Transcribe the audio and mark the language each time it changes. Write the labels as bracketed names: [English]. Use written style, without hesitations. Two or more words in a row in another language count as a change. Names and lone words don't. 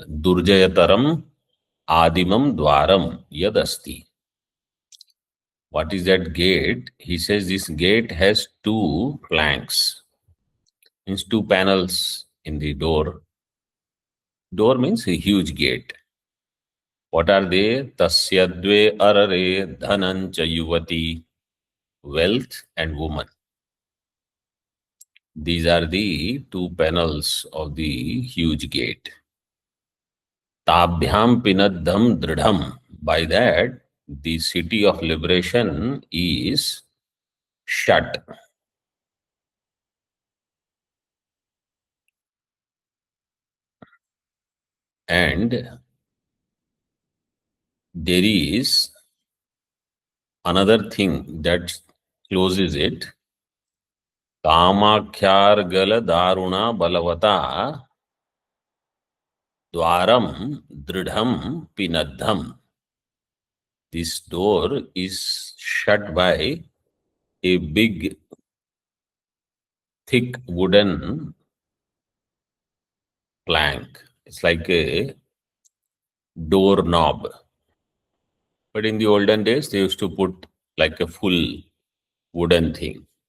[Sanskrit] Durjayataram Adimam Dwaram Yadasti. [English] What is that gate? He says this gate has two planks, means two panels in the door. Door means a huge gate. What are they? [Sanskrit] Tasyadve arare dhanancha yuvati, [English] wealth and woman. These are the two panels of the huge gate. [Sanskrit] Tabhyam pinaddham dridham. [English] By that, the city of liberation is shut. And there is another thing that closes it. [Sanskrit] Kamakhyargala daruna balavata dwaram dridham pinaddham. [English] This door is shut by a big, thick wooden plank. It's like a door knob. But in the olden days, they used to put like a full wooden thing.